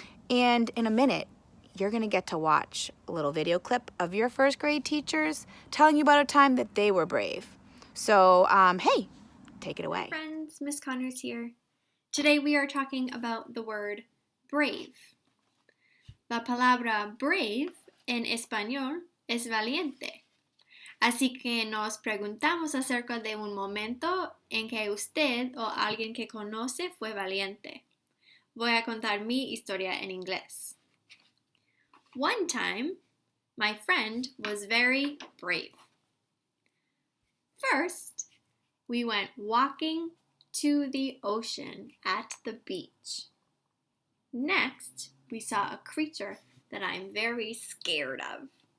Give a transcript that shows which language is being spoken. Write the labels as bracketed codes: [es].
[en] And in a minute, you're going to get to watch a little video clip of your first grade teachers telling you about a time that they were brave. So, hey, take it away. Hi friends, Miss Connors here. Today we are talking about the word brave. [es] La palabra brave en español es valiente. Así que nos preguntamos acerca de un momento en que usted o alguien que conoce fue valiente. Voy a contar mi historia en inglés. [en] One time, my friend was very brave. First, we went walking to the ocean at the beach. Next, we saw a creature that I'm very scared of.